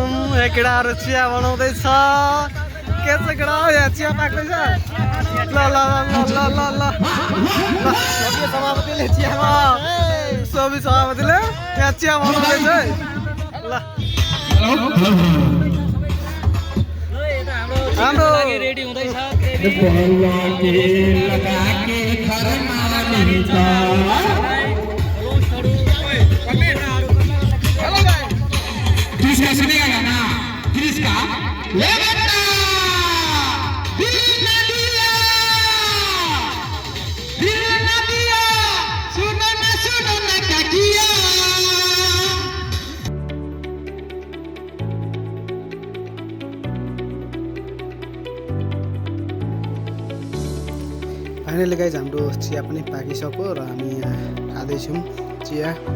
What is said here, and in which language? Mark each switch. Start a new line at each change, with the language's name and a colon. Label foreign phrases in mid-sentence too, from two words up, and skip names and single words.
Nepali: यहाँ केटाहरू चिया बनाउँदैछ। के छ केटा, यहाँ चिया पाक्दैछ। ल ल ल ल ल ल सभापतिले चियामा सोभी सभापतिले यहाँ चिया बनाउँदैछ है। ल हाम्रो रेडी हुँदैछ।
Hindi: किसका सुनेगा गाना? किसका? ले बेटा दिल न दिया सुनो न क्या किया।
English: finally guys
Nepali: हाम्रो चिया पनि पाकिसक्यो र हामी यहाँ खाँदैछौँ चिया।